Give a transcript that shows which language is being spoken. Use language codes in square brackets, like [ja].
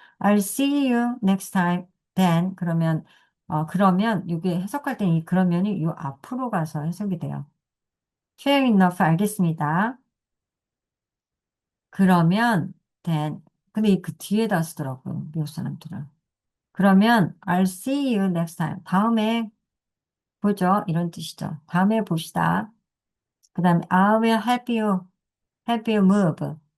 [en] I'll see you next time then. [ko] 그러면, 이게 해석할 때는 이 그러면이 요 앞으로 가서 해석이 돼요. [en] Fair enough. [ko] 알겠습니다. 그러면, [en] then. [ko] 근데 그 뒤에다 쓰더라고요. 미국 사람들은. 그러면, [en] I'll see you next time. [ko] 다음에 보죠. 이런 뜻이죠. 다음에 봅시다. 그 다음에 [en] I will help you move.